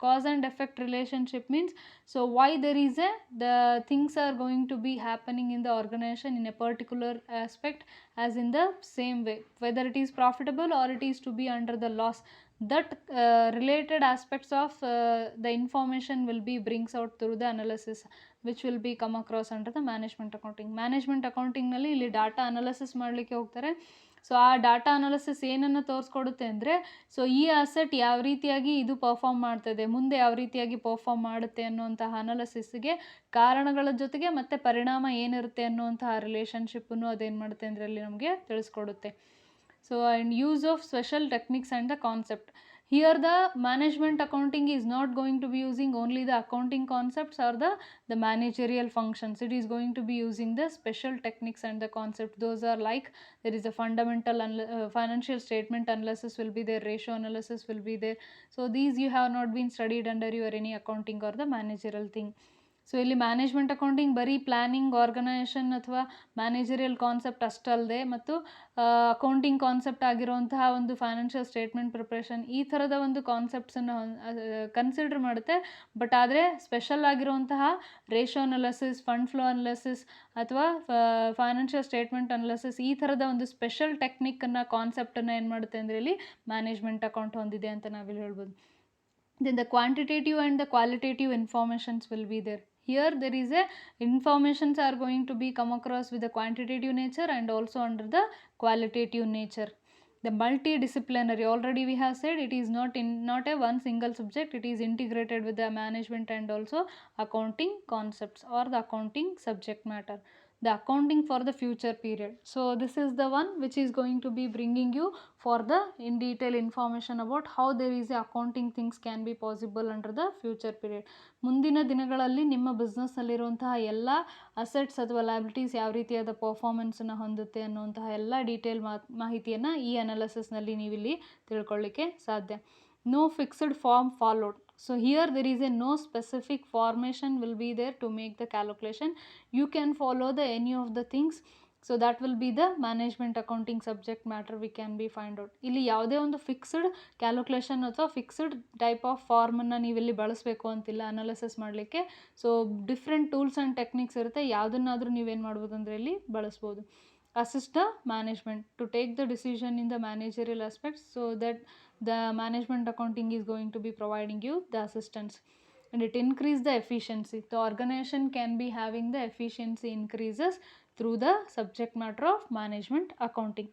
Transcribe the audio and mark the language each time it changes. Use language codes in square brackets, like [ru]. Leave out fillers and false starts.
[en] Cause and effect relationship means, so why there is the things are going to be happening in the organization in a particular aspect as in the same way, whether it is profitable or it is to be under the loss. That related aspects of the information will be brings out through the analysis, which will be come across under the management accounting. [kn] Management accounting ನಲ್ಲಿ ಇಲ್ಲಿ data analysis ಮಾಡಲಿಕ್ಕೆ ಹೋಗ್ತಾರೆ. So ಆ data analysis ಏನನ್ನು ತೋರಿಸ್ಕೊಡುತ್ತೆ ಅಂದರೆ, so ಈ asset ಯಾವ ರೀತಿಯಾಗಿ ಇದು ಪರ್ಫಾರ್ಮ್ ಮಾಡ್ತದೆ, ಮುಂದೆ ಯಾವ ರೀತಿಯಾಗಿ ಪರ್ಫಾರ್ಮ್ ಮಾಡುತ್ತೆ ಅನ್ನುವಂತಹ ಅನಾಲಿಸಿಸ್ಗೆ ಕಾರಣಗಳ ಜೊತೆಗೆ ಮತ್ತು ಪರಿಣಾಮ ಏನಿರುತ್ತೆ ಅನ್ನುವಂತಹ ರಿಲೇಷನ್ಶಿಪ್ಪನ್ನು ಅದೇನು ಮಾಡುತ್ತೆ ಅಂದರೆ ಅಲ್ಲಿ ನಮಗೆ ತಿಳಿಸ್ಕೊಡುತ್ತೆ. [en] So and use of special techniques and the concept. Here the management accounting is not going to be using only the accounting concepts or the managerial functions. It is going to be using the special techniques and the concept. Those are like, there is a fundamental financial statement analysis will be there, ratio analysis will be there. So these you have not been studied under your any accounting or the managerial thing. [kn] So ಇಲ್ಲಿ management accounting ಬರೀ planning, organisation ಅಥವಾ managerial concept ಅಷ್ಟಲ್ಲದೆ ಮತ್ತು accounting concept ಆಗಿರುವಂತಹ ಒಂದು financial statement preparation ಈ ಥರದ ಒಂದು ಕಾನ್ಸೆಪ್ಟ್ಸನ್ನು consider ಮಾಡುತ್ತೆ. ಬಟ್ ಆದರೆ ಸ್ಪೆಷಲ್ ಆಗಿರುವಂತಹ ratio analysis, fund flow analysis ಅಥವಾ ಫೈನಾನ್ಷಿಯಲ್ ಸ್ಟೇಟ್ಮೆಂಟ್ ಅನಾಲಿಸಿಸ್ ಈ ಥರದ ಒಂದು ಸ್ಪೆಷಲ್ ಟೆಕ್ನಿಕ್ಕನ್ನು ಕಾನ್ಸೆಪ್ಟನ್ನು ಏನು ಮಾಡುತ್ತೆ ಅಂದರೆ ಇಲ್ಲಿ ಮ್ಯಾನೇಜ್ಮೆಂಟ್ ಅಕೌಂಟ್ ಹೊಂದಿದೆ ಅಂತ ನಾವಿಲ್ಲಿ ಹೇಳ್ಬೋದು. [en] Then the quantitative and the qualitative informations will be there. Here there is a informations are going to be come across with the quantitative nature and also under the qualitative nature. The multidisciplinary, already we have said it is not a one single subject, it is integrated with the management and also accounting concepts or the accounting subject matter. The accounting for the future period. So this is the one which is going to be bringing you for the in detail information about how there is a accounting things can be possible under the future period. [kn] ಮುಂದಿನ ದಿನಗಳಲ್ಲಿ ನಿಮ್ಮ ಬಿಸ್ನೆಸ್ನಲ್ಲಿರುವಂತಹ ಎಲ್ಲ assets ಅಥವಾ liabilities ಯಾವ ರೀತಿಯಾದ ಪರ್ಫಾರ್ಮೆನ್ಸನ್ನು ಹೊಂದುತ್ತೆ ಅನ್ನುವಂತಹ ಎಲ್ಲ detail ಮಾಹಿತಿಯನ್ನು ಈ ಅನಾಲಿಸಿಸ್ನಲ್ಲಿ ನೀವಿಲ್ಲಿ ತಿಳ್ಕೊಳ್ಳಿಕ್ಕೆ ಸಾಧ್ಯ. [en] No fixed form followed. So here there is a no specific formation will be there to make the calculation. You can follow the any of the things. So that will be the management accounting subject matter we can be find out. [kn] ಇಲ್ಲಿ ಯಾವುದೇ ಒಂದು fixed calculation ಅಥವಾ fixed type of ಫಾರ್ಮನ್ನು ನೀವಿಲ್ಲಿ ಬಳಸಬೇಕು ಅಂತಿಲ್ಲ analysis ಮಾಡಲಿಕ್ಕೆ. So different tools and techniques ಇರುತ್ತೆ, ಯಾವುದನ್ನಾದರೂ ನೀವೇನು ಮಾಡ್ಬೋದು ಅಂದರೆ ಇಲ್ಲಿ ಬಳಸ್ಬೋದು. [en] assist the management to take the decision in the managerial aspects, so that the management accounting is going to be providing you the assistance, and it increase the efficiency. The organization can be having the efficiency increases through the subject matter of management accounting.